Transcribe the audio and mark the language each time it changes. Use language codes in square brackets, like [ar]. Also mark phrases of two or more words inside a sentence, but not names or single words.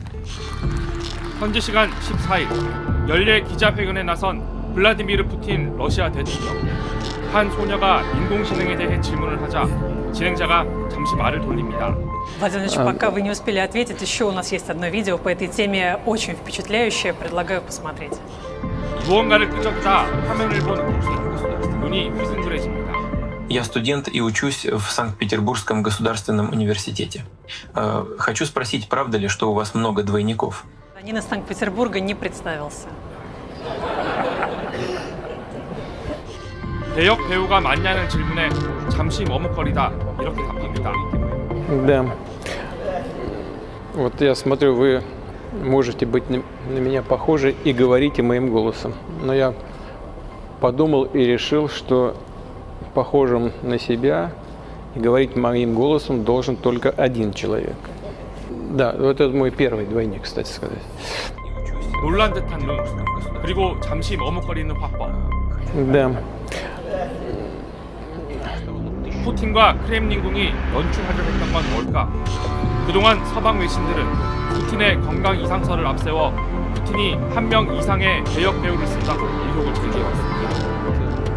[ko] 현지 시간 14일 연례 기자회견에 나선 블라디미르 푸틴 러시아 대통령. 한 소녀가 인공지능에 대해 질문을 하자 진행자가 잠시 말을 돌립니다. [ru] Владимир Ильич, пока вы не успели ответить, еще у нас есть одно видео по этой теме, очень впечатляющее, предлагаю посмотреть. [ko] 무언가를 끄적이다 화면을 본 푸틴. 눈이 휘둥그레집니다. [ru] Я студент и учусь в Санкт-Петербургском государственном университете. Хочу спросить, правда ли, что у вас много двойников? Нин из Санкт-Петербурга не представился. [ko] 대역 배우가 맞냐는 질문에 잠시 머뭇거리다 이렇게 답합니다. [ru] Да. Вот я смотрю, вы можете быть на меня похожи и говорите моим голосом. Но я подумал и решил, что похожим на себя и говорить моим голосом должен только один человек. Да, вот это мой первый двойник, кстати сказать. [ko] 놀란 듯한 눈, 그리고 잠시 머뭇거리는 화법. [ru] Да. [ko] 푸틴과 크렘린궁이 연출하려 했던 건 뭘까? 그동안 서방 외신들은 푸틴의 건강 이상설을 앞세워 푸틴이 한 명 이상의 대역 배우를 쓴다고 의혹을 제기해왔습니다.